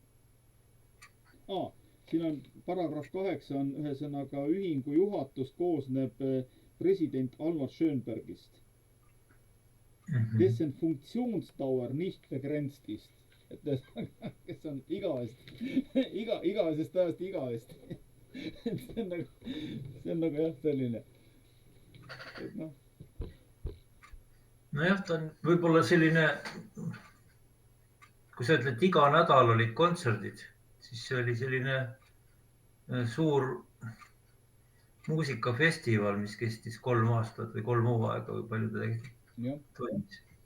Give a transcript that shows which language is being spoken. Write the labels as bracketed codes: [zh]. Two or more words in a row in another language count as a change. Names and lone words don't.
[et] siin on paragrahv 8 on ühesõnaga ühingu juhatus koosneb president Alvar Schönbergist. [de] Dessen Funktionsdauer nicht begrenzt ist. [et] et kes on igavesest ajast igavesti. see on nagu jah, selline, et noh. Nojah, ta on võib-olla selline, kui sa ütled, iga nädal olid kontserdid, siis see oli selline suur muusikafestival, mis kestis 3 aastat või 3 hooaega või palju ta toimis.